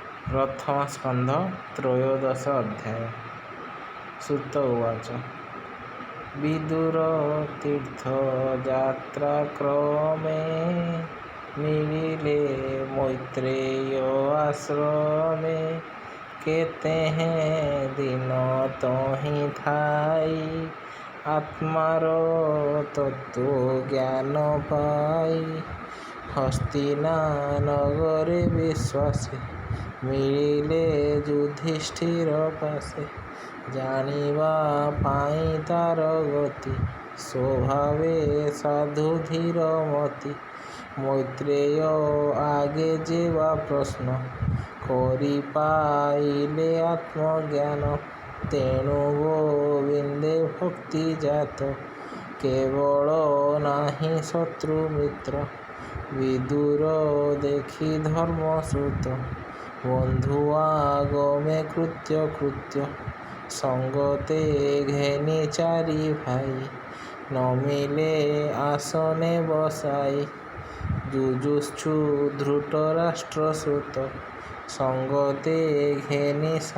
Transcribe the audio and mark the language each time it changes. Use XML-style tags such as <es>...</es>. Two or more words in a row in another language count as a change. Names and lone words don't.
<or>ପ୍ରଥମ ସ୍କନ୍ଧ ତ୍ରୟୋଦଶ ଅଧ୍ୟାୟ। ସୁତ ଉବାଚ ବିଦୁର ତୀର୍ଥ ଯାତ୍ରା କ୍ରମେ ମିଳିଲେ ମୈତ୍ରେୟ ଆଶ୍ରମେ କେତେ ହେଁ ଦିନ ତହିଁ ଥାଇ ଆତ୍ମାର ତତ୍ତ୍ୱ ଜ୍ଞାନ ପାଇ ହସ୍ତିନା ନଗରେ ବିଶ୍ୱାସେ ମିଳିଲେ ଯୁଧିଷ୍ଠିର ପାଶେ ଜାଣିବା ପାଇ ତାର ଗତି ସ୍ୱଭାବେ ସାଧୁ ଧୀର ମତି ମୈତ୍ରେୟ ଆଗେ ଯେବା ପ୍ରଶ୍ନ କରି ପାଇଲେ ଆତ୍ମଜ୍ଞାନ ତେଣୁ ଗୋବିନ୍ଦେ ଭକ୍ତି ଜାତ କେବଳ ନାହିଁ ଶତ୍ରୁ ମିତ୍ର ବିଦୁର ଦେଖି ଧର୍ମ ଶ୍ରୁତ ବନ୍ଧୁ ଆଗମେ କୃତ୍ୟ କୃତ୍ୟ ସଙ୍ଗତେ ଘେନି ଚାରି ଭାଇ ନମିଲେ ଆସନେ ବସାଇ ଯୁଯୁକ୍ଷୁ ଧୃତରାଷ୍ଟ୍ର ସୁତ ସଙ୍ଗତେ ଘେନି</or>